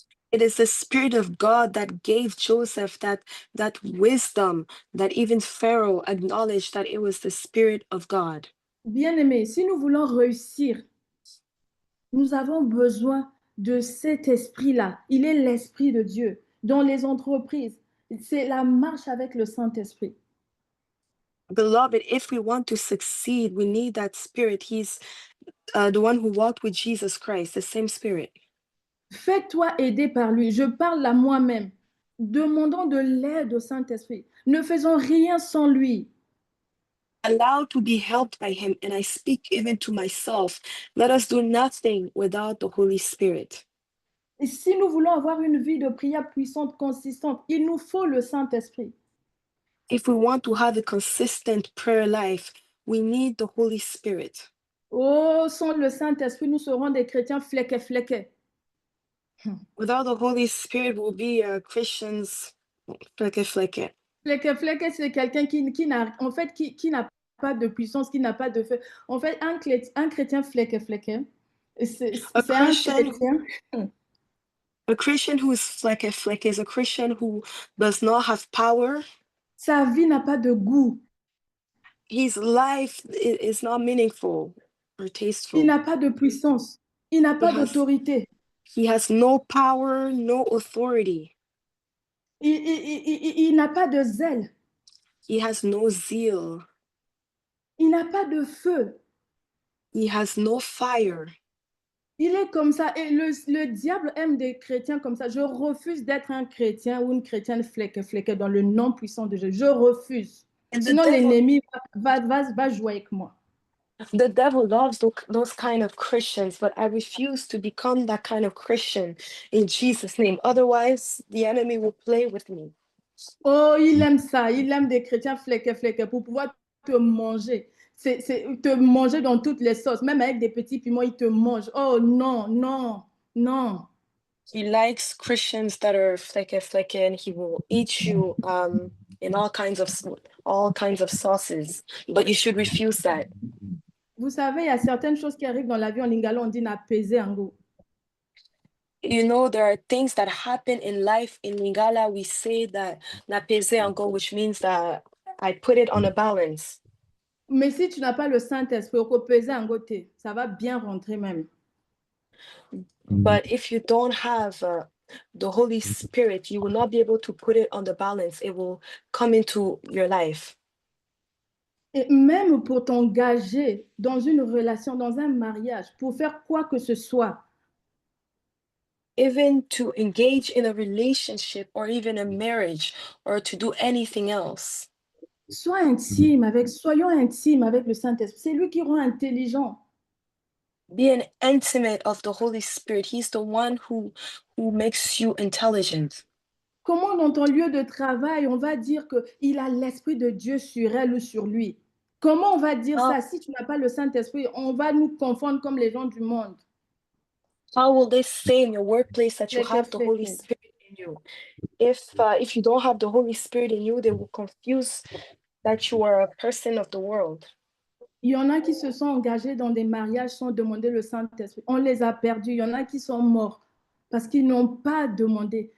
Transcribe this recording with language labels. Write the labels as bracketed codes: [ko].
[en] It is the Spirit of God that gave Joseph that wisdom, that even Pharaoh acknowledged that it was the Spirit of God. [fr] Bien-aimés, si nous voulons réussir, nous avons besoin de cet esprit-là. Il est l'Esprit de Dieu. Dans les entreprises, c'est la marche avec le Saint-Esprit. [en] Beloved, if we want to succeed, we need that Spirit. He's the one who walked with Jesus Christ, the same Spirit. [fr] Fais-toi aider par lui. Je parle à moi-même. Demandons de l'aide au Saint-Esprit. Ne faisons rien sans lui. [en] Allow to be helped by him, and I speak even to myself. Let us do nothing without the Holy Spirit. [fr] Et si nous voulons avoir une vie de prière puissante, consistante, il nous faut le Saint-Esprit. [en] If we want to have a consistent prayer life, we need the Holy Spirit. [fr] Oh, sans le Saint-Esprit, nous serons des chrétiens flequés. [en] Without the Holy Spirit, we'll be Christians fleque. [fr] Flequé, c'est quelqu'un qui n'a pas de puissance, qui n'a pas de feu. En fait, un chrétien flequé, c'est un chrétien. [en] A Christian who is fleque is a Christian who does not have power. [fr] Sa vie n'a pas de goût. [en] His life is not meaningful or tasteful. [fr] Il n'a pas de puissance. Il n'a pas d'autorité. [en] He has no power, no authority. [fr] Il n'a pas de zèle. [en] He has no zeal. [fr] Il n'a pas de feu. [en] He has no fire. [fr] Il est comme ça. Et le diable aime des chrétiens comme ça. Je refuse d'être un chrétien ou une chrétienne flequée dans le nom puissant de Jésus. Je refuse. Sinon, l'ennemi va jouer avec moi. [en] The devil loves those kind of Christians, but I refuse to become that kind of Christian in Jesus' name. Otherwise, the enemy will play with me. [fr] Oh, il aime ça. Il aime des chrétiens flequés pour pouvoir te manger. C'est te manger dans toutes les sauces. Même avec des petits piments, il te mange. Oh non. [en] He likes Christians that are fleque, and he will eat you in all kinds of sauces. But you should refuse that. [fr] Vous savez, il y a certaines choses qui arrivent dans la vie en lingala, on dit [ln] na pesé ango. [en] You know, there are things that happen in life in Lingala. We say that [ln] na pesé ango, [en] which means that I put it on a balance. [fr] Mais si tu n'as pas le Saint-Esprit, [ln] au pesé ango te, [fr] ça va bien rentrer même. [en] But if you don't have the Holy Spirit, you will not be able to put it on the balance. It will come into your life. [fr] Et même pour t'engager dans une relation, dans un mariage, pour faire quoi que ce soit, [en] even to engage in a relationship or even a marriage or to do anything else. [fr] soyons intimes avec le Saint-Esprit. C'est lui qui rend intelligent. [en] Be an intimate of the Holy Spirit. He's the one who makes you intelligent. [fr] Comment dans ton lieu de travail, on va dire qu'il a l'Esprit de Dieu sur elle ou sur lui? Comment on va dire ça? Si tu n'as pas le Saint-Esprit, on va nous confondre comme les gens du monde. [en] How will they say in your workplace that you have the Holy Spirit in you? If you don't have the Holy Spirit in you, they will confuse that you are a person of the world. [fr] Il y en a qui se sont engagés dans des mariages sans demander le Saint-Esprit. On les a perdus. Il y en a qui sont morts parce qu'ils n'ont pas demandé.